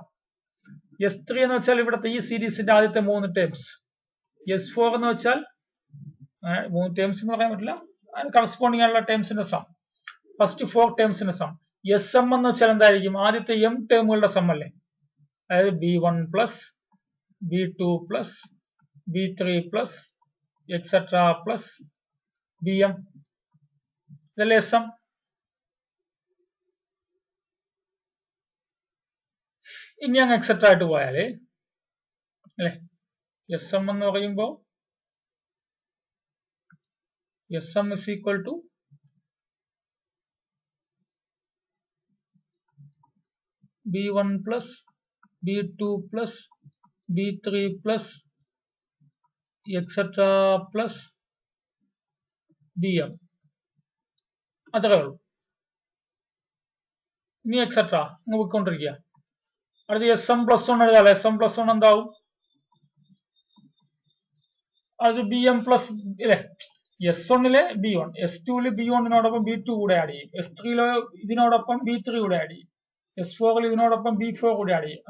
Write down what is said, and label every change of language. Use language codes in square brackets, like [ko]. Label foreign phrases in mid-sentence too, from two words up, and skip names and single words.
[ml] S3 എന്ന് വെച്ചാൽ ഇവിടുത്തെ ഈ സീരീസിന്റെ ആദ്യത്തെ മൂന്ന് ടേംസ്. S4 എന്ന് വെച്ചാൽ മൂന്ന് ടേംസ് എന്ന് പറയാൻ പറ്റില്ല, കറസ്പോണ്ടിങ് ആയിട്ടുള്ള ടേംസിന്റെ സം, ഫസ്റ്റ് 4 ടേംസിന്റെ സം. SM എന്ന് വെച്ചാൽ എന്തായിരിക്കും? ആദ്യത്തെ m ടേമുകളുടെ സം അല്ലേ? [en] അതായത് B1 plus B2 plus B3 plus etc plus Bm. [ml] ഇതല്ലേ SM? ഇനി അങ്ങ് എക്സെട്ര ആയിട്ട് പോയാലേ അല്ലെ, SM എന്ന് പറയുമ്പോ [en] SM is equal to B1 plus B2 plus B3 plus etc plus Bm. [ml] അത്രേ ഉള്ളൂ. ഇനി എക്സെട്ര അങ്ങ് പോയിക്കൊണ്ടിരിക്കുക. അടുത്ത [en] SM plus 1 [ml] എഴുതാം. [en] SM plus 1 [ml] എന്താവും? അത് [en] Bm plus [ml] അല്ലെ, S1 B1, S2 B1 B2 കൂടെ ആഡ് ചെയ്യും, S3 ഇതിനോടൊപ്പം B3 കൂടെ ആഡ് ചെയ്യും, S4 ഇതിനോടൊപ്പം B4 കൂടെ ആഡ് ചെയ്യും.